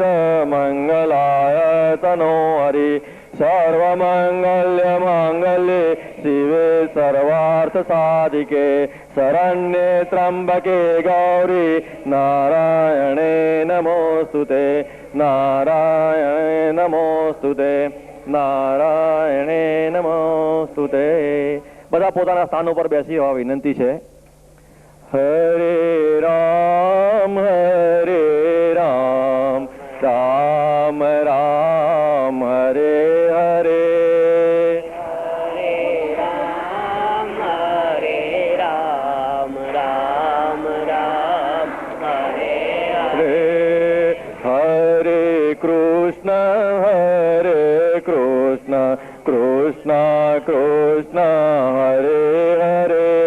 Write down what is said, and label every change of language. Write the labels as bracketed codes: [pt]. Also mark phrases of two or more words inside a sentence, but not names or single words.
[sa] मंगलाय तनो हरि सर्वमंगल्य मांगल्ये शिवे सर्वार्थ साधिके शरण्ये त्र्यंबके गौरी नारायणे नमोस्तुते नारायणे नमोस्तुते नारायणे नमोस्तुते [gu] બધા પોતાના સ્થાન ઉપર બેસી હોવા વિનંતી છે. [sa] हरे राम राम राम हरे हरे हरे कृष्ण कृष्ण कृष्ण हरे हरे